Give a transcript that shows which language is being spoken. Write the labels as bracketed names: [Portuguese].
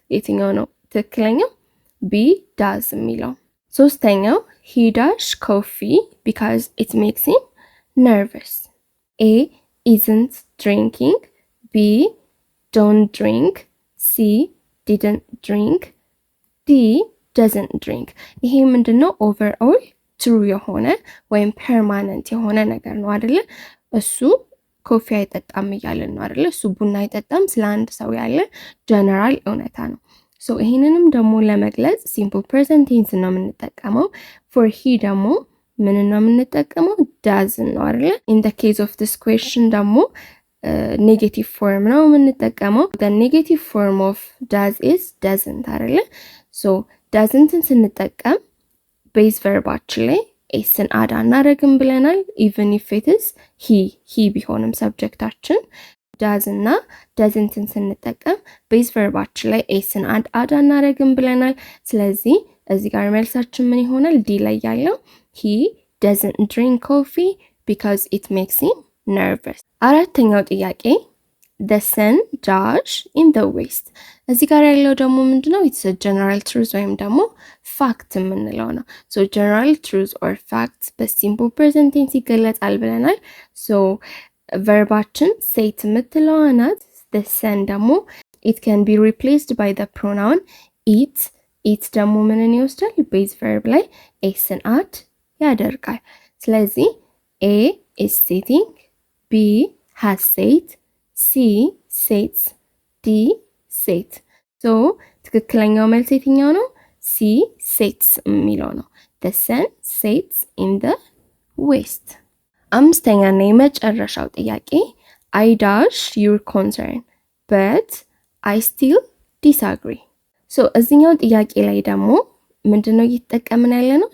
[Amharic] የትኛው ነው ትክክለኛው? [English] B does የሚለው። ሶስተኛው he does coffee because it makes him nervous። A isn't drinking፣ B don't drink፣ C didn't drink፣ D doesn't drink። ይሄ ምንድነው? overall [Amharic] ትሩ የሆነ ወይም ፐርማነንት የሆነ ነገር ነው አይደለ? እሱ ኮፊ አይጠጣም እያለን ነው አይደለ? እሱ ቡና አይጠጣም ስለ አንድ ሰው ያለ ጀነራል እውነታ ነው። ሶ ይሄንንም ደግሞ ለመግለጽ ሲምፕል ፕሬዘንት ቴንስ ነው የምንጠቀመው። ፎር ሂ ደግሞ ምን ነው የምንጠቀመው? ዳዝ ነው አይደለ? [English] ኢን ዘ ኬዝ ኦፍ ዲስ ኩዌስችን [Amharic] ደግሞ ኔጌቲቭ ፎርም ነው የምንጠቀመው። [English] the negative form of does is doesn't አይደለ? [Amharic] ሶ doesn'ትን ስንጠቀም ቤዝ ቨርባችን ላይ ኤስን አድ አናረግም ብለናል። [English] even if it is he [Amharic] ቢሆንም ሰብጀክታችን does እና doesn'ትን ስንጠቀም ቤዝ ቨርባችን ላይ ኤስን አድ አናረግም ብለናል። ስለዚህ እዚህ ጋር መልሳችን ምን ይሆናል? [English] ዲ ላይ ያለው he doesn't drink coffee because it makes him nervous። አራተኛው ጥያቄ the sun dash in the west። [Amharic] እዚህ ጋር ያለው ደግሞ ምንድነው? [English] it's a general truth [Amharic] ወይም ደግሞ ፋክት የምንለው ነው። [English] so general truth or fact በሲምፕል ፕሬዘንት ቴንስ ይገለጻል ብለናል። so ቨርባችን ሴት የምትለዋ ናት። the sun ደግሞ it can be replaced by the pronoun it ደግሞ ምንን ይወስዳል? [Amharic] ቤዝ ቨርብ ላይ ኤስን አድ ያደርጋል። ስለዚህ a is sitting፣ B has sat፣ C sits፣ D sat። ሶ ትክክለኛው መልስ የትኛው ነው? [English] C sits የሚለው ነው። the sun sits in the west። አምስተኛና የመጨረሻው ጥያቄ I dash your concern but I still disagree። [Amharic] ሶ እዚህኛው ጥያቄ ላይ ደግሞ ምንድነው እየተጠቀምን ያለ ነው?